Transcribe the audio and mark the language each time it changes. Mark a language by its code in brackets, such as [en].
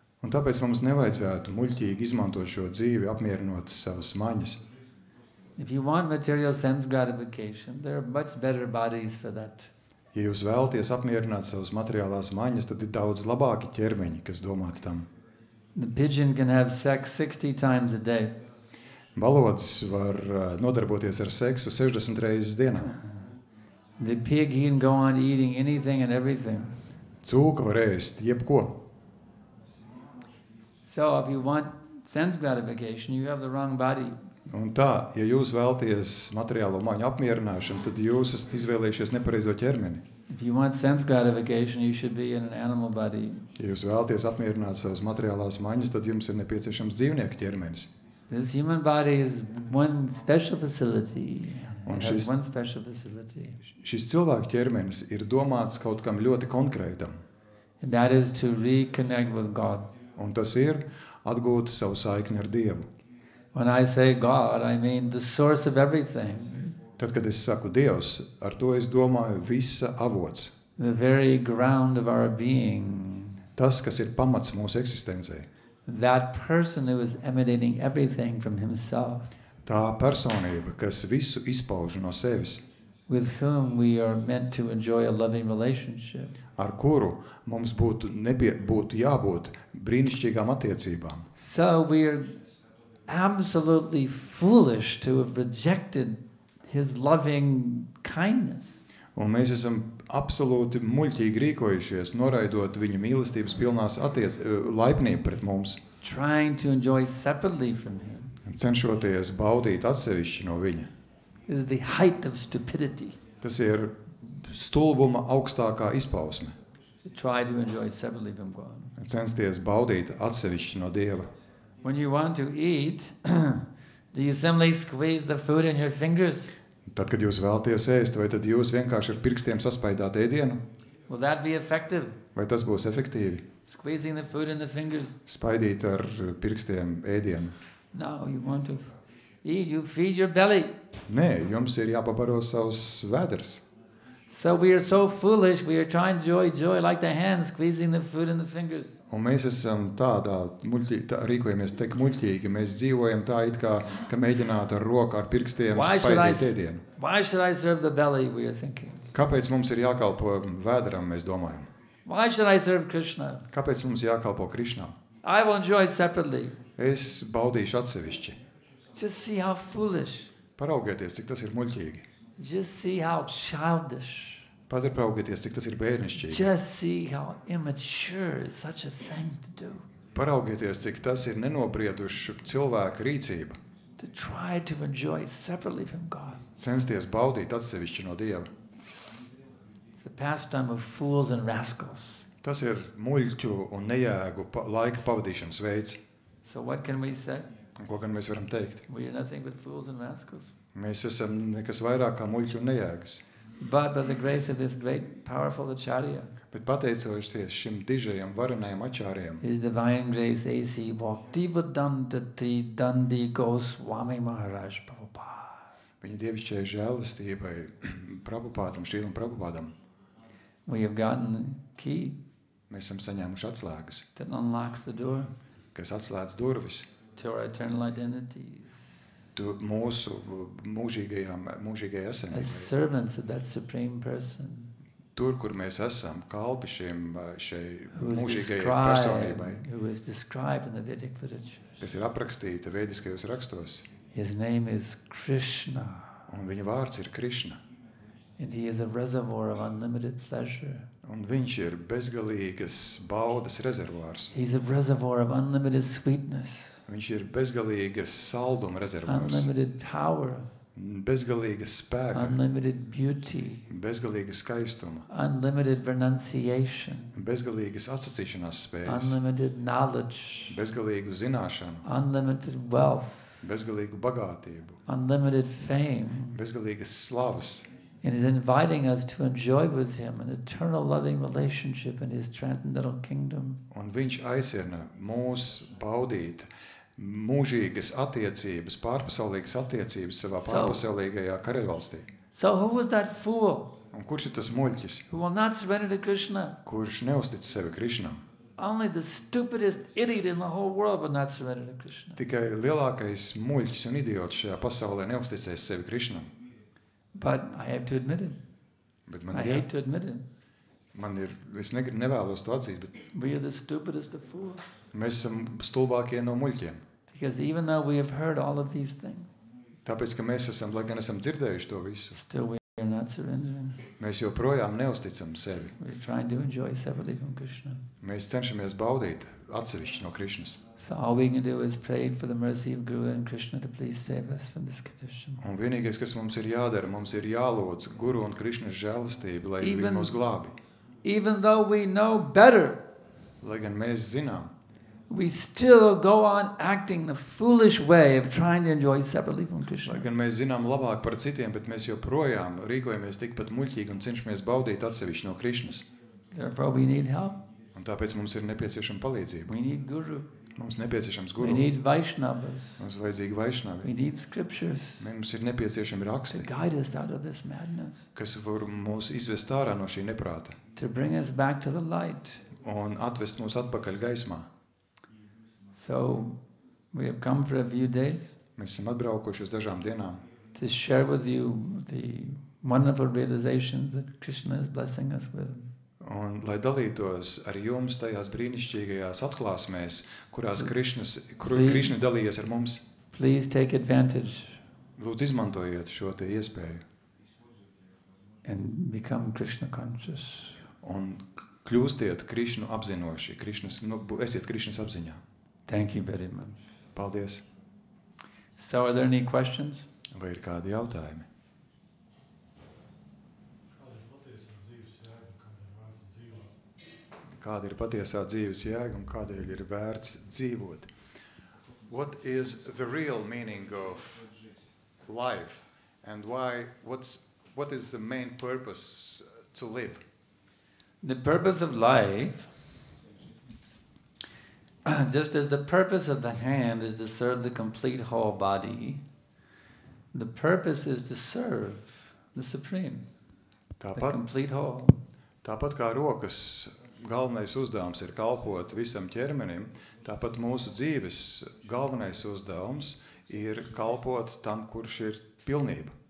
[lv] Un tāpēc mums nevajadzētu muļķīgi izmantot šo dzīvi, apmierinot savas maņas. [en] If you want material sense gratification, there are much better bodies for that. [lv] Ja jūs vēlaties apmierināt savas materiālās maņas, tad ir daudz labāki ķermeņi, kas domāti tam. [en] The pigeon can have sex 60 times a day. [lv] Balodis var nodarboties ar seksu 60 reizes dienā. [en] The pig, he can go on eating anything and everything. [lv] Cūka var ēst jebko. [en] So if you want sense gratification, you have the wrong body. [lv] Un tā, ja jūs vēlties materiālo maņu apmierināšanu, tad jūs esat izvēlējušies nepareizo ķermeni. [en] If you want sense gratification, you should be in an animal body. [lv] Ja jūs vēlties apmierināt savas materiālās maņas, tad jums ir nepieciešams dzīvnieku ķermenis. [en] This human body is one special facility. [lv] Un [en] It has one special facility. [lv] Šis cilvēku ķermenis ir domāts kaut kam ļoti konkrētam. [en] And that is to reconnect with God. [lv] Un tas ir atgūt savu saikni ar Dievu. [en] When I say God, I mean the source of everything. [lv] Tad, kad es saku Dievs, ar to es domāju visa avots. [en] The very ground of our being. [lv] Tas, kas ir pamats mūsu eksistencei. [en] That person who is emanating everything from himself. [lv] Tā personība, kas visu izpauž no sevis. [en] With whom we are meant to enjoy a loving relationship. [lv] Ar kuru mums būtu jābūt brīnišķīgām attiecībām. [en] So we are absolutely foolish to have rejected his loving kindness. [lv] Un mēs esam absolūti muļķīgi rīkojušies, noraidot viņu mīlestības pilnās laipnību pret mums. [en] Trying to enjoy separately from him. [lv] Cenšoties baudīt atsevišķi no viņa. [en] This is the height of stupidity. [lv] Tas ir stulbuma augstākā izpausme. [en] To try to enjoy separately from God. [lv] Censties baudīt atsevišķi no Dieva. [en] When you want to eat, do you simply squeeze the food in your fingers? [lv] Tad, kad jūs vēlaties ēst, vai tad jūs vienkārši ar pirkstiem saspaidāt ēdienu? [en] Will that be effective? [lv] Vai tas būs efektīvi? [en] Squeezing the food in the fingers? [lv] Spaidīt ar pirkstiem ēdienu. [en] No, you want to eat, you feed your belly. [lv] Nē, jums ir jāpabaro savus vēders. [en] So we are so foolish, we are trying to enjoy like the hand, squeezing the food in the fingers. [lv] Un mēs esam rīkojamies tik muļķīgi, mēs dzīvojam tā it kā, ka mēģinātu ar roku, ar pirkstiem spaidīt ēdienu. [en] Why should I serve the belly, we are thinking. [lv] Kāpēc mums ir jākalpo vēderam, mēs domājam? [en] Why should I serve Krishna? [lv] Kāpēc mums jākalpo Krišnam? [en] I will enjoy separately. [lv] Es baudīšu atsevišķi. [en] Just see how foolish. [lv] Paraugieties, cik tas ir muļķīgi. [en] Just see how childish. [lv] Paraugieties, cik tas ir bērnišķīgi. [en] Just see how immature is such a thing to do. [lv] Paraugieties, cik tas ir nenobrieduši cilvēka rīcība. [en] To try to enjoy separately from God. [lv] Censties baudīt atsevišķi no Dieva. [en] It's the pastime of fools and rascals. [lv] Tas ir muļķu un nejēgu laika pavadīšanas veids. [en] So what can we say? [lv] Un ko gan mēs varam teikt? [en] We are nothing but fools and rascals. [lv] Mēs esam nekas vairāk kā muļķi un nejēgas. [en] But by the grace of this great, powerful Acharya, [lv] Bet pateicoties šim dižajam varenajam ačāriem, [en] His divine grace A.C. Bhaktivedanta Dandi Goswami Maharaj Prabhupada, [lv] viņa dievišķajai žēlastībai, Prabhupādam, Šrīlam Prabhupādam, [en] we have gotten the key [lv] mēs esam saņēmuši atslēgas, [en] that unlocks the door [lv] kas atslēdz durvis [en] to our eternal identities [lv] mūsu mūžīgajai [en] as [lv] esenībai. [en] servants of that Supreme Person [lv] Tur, kur mēs esam, kalpi šai [en] who [lv] mūžīgajai personībai, [en] is described in the Vedic literature. [lv] kas ir aprakstīta vēdiskajos rakstos, [en] His name is Krishna, [lv] un viņa vārds ir Krišna, [en] and he is a reservoir of unlimited pleasure. [lv] un viņš ir bezgalīgas baudas rezervārs. [en] He's a reservoir of unlimited sweetness, [lv] Viņš ir bezgalīgas salduma rezervārs, [en] unlimited power, [lv] bezgalīgas spēka, [en] unlimited beauty, [lv] bezgalīga skaistuma, [en] unlimited renunciation, [lv] bezgalīgas atsacīšanās spējas, [en] unlimited knowledge, [lv] bezgalīgu zināšanu, [en] unlimited wealth, [lv] bezgalīgu bagātību, [en] unlimited fame, [lv] bezgalīgas slavas. [en] and is inviting us to enjoy with him an eternal loving relationship in his transcendental kingdom. [lv] Un viņš aicina mūs baudīt mūžīgas attiecības, pārpasaulīgas attiecības savā pārpasaulīgajā karaļvalstī. [en] So who was that fool [lv] Un kurš ir tas muļķis, [en] who will not surrender to Krishna? [lv] kurš neuztic sevi Krišnam? [en] Only the stupidest idiot in the whole world will not surrender to Krishna. [lv] Tikai lielākais muļķis un idiots šajā pasaulē neuzticēs sevi Krišnam. [en] But I have to admit it. [lv] Bet [en] I hate to admit it. [lv] es nevēlos to atzīt, bet [en] We are the stupidest of fools [lv] mēs esam stulbākie no muļķiem. [en] Because even though we have heard all of these things, [lv] Tāpēc, ka mēs esam, lai gan esam dzirdējuši to visu, [en] still we are not surrendering. [lv] mēs joprojām neusticam sevi. [en] We're trying to enjoy separately from Krishna. [lv] Mēs cenšamies baudīt atsevišķi no Krišnas. [en] So all we can do is pray for the mercy of Guru and Krishna to please save us from this condition. [lv] Un vienīgais, kas mums ir jādara, mums ir jālūdz Guru un Krišnas žēlastību, lai viņi mūs glābi. [en] Even though we know better, [lv] Lai gan mēs zinām, [en] we still go on acting the foolish way of trying to enjoy separately from [lv] lai [en] Krishna. [lv] gan mēs zinām labāk par citiem, bet mēs joprojām rīkojamies tikpat muļķīgi un cenšamies baudīt atsevišķi no Krišnas. [en] Therefore we need help. [lv] Un tāpēc mums ir nepieciešama palīdzība. [en] We need Guru. [lv] Mums nepieciešams [en] We [lv] Guru. [en] need Vaishnavas. [lv] Mums vajadzīgi [en] We [lv] vaišnavi. [en] need scriptures [lv] Mums ir nepieciešami [en] to [lv] raksti, [en] guide us out of this madness, [lv] kas var mūs izvest ārā no šī neprāta [en] to bring us back to the light. [lv] un atvest mūs atpakaļ gaismā. [en] So we have come for a few days [lv] Mēs esam atbraukuši uz dažām dienām, [en] to share with you the wonderful realizations that Krishna is blessing us with. [lv] un lai dalītos ar jums tajās brīnišķīgajās atklāsmēs, kurās Krišna dalījies ar mums. [en] Please take advantage [lv] Lūdzu, izmantojiet šo te iespēju [en] and become Krishna conscious. [lv] un kļūstiet Krišnu apzinoši, esiet Krišnas apziņā. [en] Thank you very much. [lv] Paldies! [en] So are there any questions? [lv] Vai ir kādi jautājumi? Kāda ir patiesā dzīves jēga un kādēļ ir vērts dzīvot? [en] What is the real meaning of life and what is the main purpose to live? The purpose of life, just as the purpose of the hand is to serve the complete whole body, the purpose is to serve the Supreme, the [lv] Tāpat, [en] complete whole. [lv] tāpat kā rokas galvenais uzdevums ir kalpot visam ķermenim, tāpat mūsu dzīves galvenais uzdevums ir kalpot tam, kurš ir pilnība.